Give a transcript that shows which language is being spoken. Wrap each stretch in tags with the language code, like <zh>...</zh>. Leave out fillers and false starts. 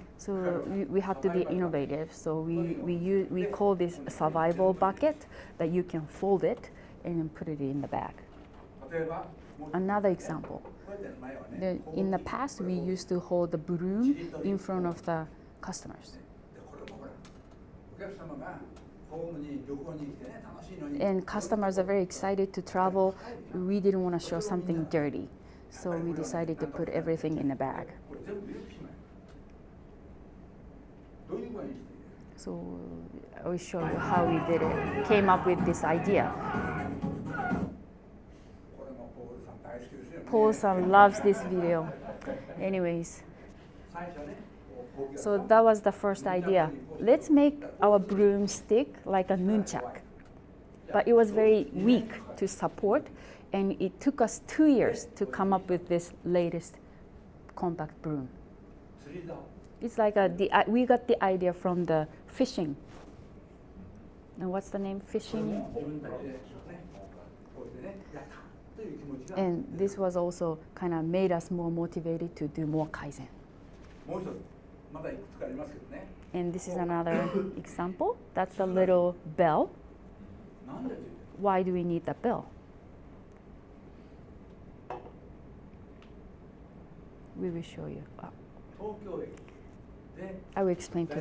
<en>So we have to be innovative. So we call this a survival bucket that you can fold it and then put it in the bag.</en> <ja>例えばもう</ja> <en>Another example.</en> <ja>こうやって前はね</ja> <en>In the past, we used to hold the broom in front of the customers.</en> <ja>でこれもほらお客様がホームに旅行に来てね楽しいのに</ja> <en>And customers are very excited to travel. We didn't want to show something dirty. So we decided to put everything in a bag.</en> <ja>これ全部入れてしまえどういう具合にしている</ja> <en>So I will show you how we did it. Came up with this idea.</en> <ja>これもポールさん大好きですよね</ja> <en>Paul-san loves this video. Anyways,</en> <ja>最初ねこう</ja> <en>so that was the first idea. Let's make our broomstick like a nunchuck. But it was very weak to support, and it took us 2 years to come up with this latest compact broom.</en> <ja>釣り竿</ja> <en>It's like we got the idea from the fishing. And what's the name? Fishing.</en> <ja>自分たちでねこうしてねやったという気持ちが</ja> <en>And this was also kind of made us more motivated to do more Kaizen.</en> <ja>もう一つまだいくつかありますけどね</ja> <en>And this is another example. That's the little bell.</en> <ja>なんでついてる</ja> <en>Why do we need the bell? We will show you.</en> <ja>東京駅で</ja> <en>I will explain to the</en>